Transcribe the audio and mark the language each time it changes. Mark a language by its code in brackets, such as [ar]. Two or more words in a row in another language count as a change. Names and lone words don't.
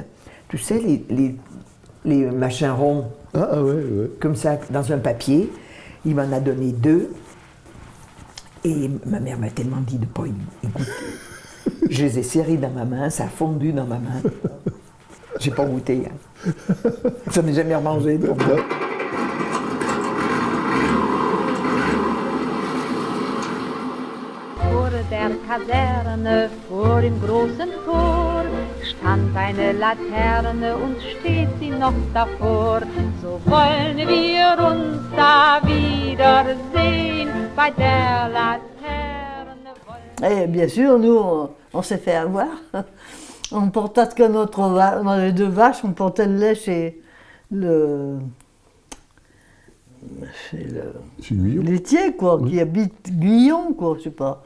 [fr] Tu sais, les machins ronds, comme ça, dans un papier. Il m'en a donné 2. Et ma mère m'a tellement dit de ne pas y goûter. Je les ai serrés dans ma main, ça a fondu dans ma main. J'ai pas goûté. Hein. Ça n'ai jamais remangé pour moi. [de] Vor der Kaserne, vor dem großen Tor, stand eine Laterne und steht sie noch davor. So wollen wir uns da wiedersehen, bei der Laterne. [fr] Et bien sûr, nous, on s'est fait avoir. On portait que on avait 2 vaches, on portait le lait chez le laitier, quoi, qui habite Guyon, quoi, je sais pas.